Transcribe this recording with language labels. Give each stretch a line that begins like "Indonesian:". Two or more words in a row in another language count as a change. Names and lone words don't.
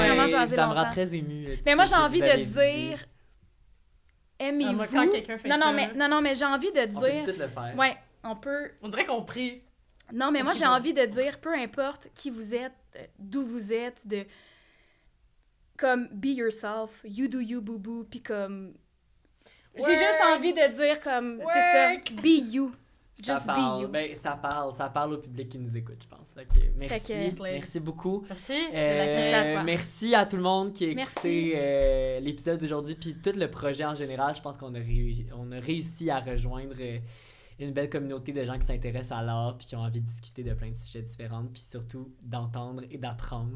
French: vraiment jasé ça me rend longtemps. très émue. Mais moi, j'ai tout ce que envie vous de avez dit. dire... Aimez-vous... moi, quand quelqu'un fait ça, non, mais j'ai envie de On peut dire... tout le faire. Ouais, on peut... On dirait qu'on prie. Non, mais moi, j'ai envie de dire, peu importe qui vous êtes, d'où vous êtes, comme,
English: be yourself, you do you, boo-boo,
French: puis comme... J'ai juste envie de dire, comme, c'est ça,
English: be you. Just be you.
French: Ben, ça parle au public qui nous écoute, je pense. Fait que merci, Fait que- merci beaucoup. Merci. Merci à toi. Merci à tout le monde qui a Merci. écouté l'épisode d'aujourd'hui, puis tout le projet en général. Je pense qu'on a réussi à rejoindre une belle communauté de gens qui s'intéressent à l'art, puis qui ont envie de discuter de plein de sujets différents, puis surtout d'entendre et d'apprendre.